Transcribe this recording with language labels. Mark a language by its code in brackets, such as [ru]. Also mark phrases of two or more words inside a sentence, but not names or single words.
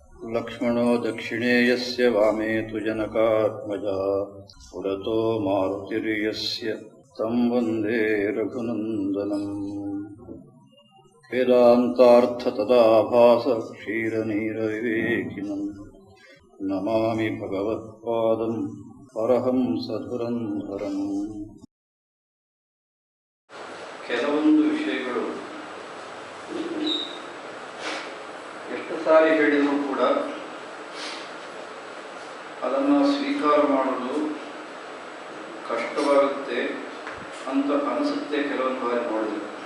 [sa] लक्ष्मणो दक्षिणे यस्य वामे तु जनकात्मजा पुरतो मारुतिर्यस्य तं वन्दे रघुनन्दनम् वेदान्तार्थतदाभास क्षीरनीरविवेकिनम् नमामि भगवत्पादं परहंसधुरन्धरम्। [kn] ಕೆಲವೊಂದು ವಿಷಯಗಳು ಎಷ್ಟು ಸಾರಿ ಹೇಳಿದರೂ ಕೂಡ ಅದನ್ನು ಸ್ವೀಕಾರ ಮಾಡೋದು ಕಷ್ಟವಾಗುತ್ತೆ ಅಂತ ಅನಿಸುತ್ತೆ ಕೆಲವೊಂದು ಬಾರಿ ನೋಡಿದ್ರೆ.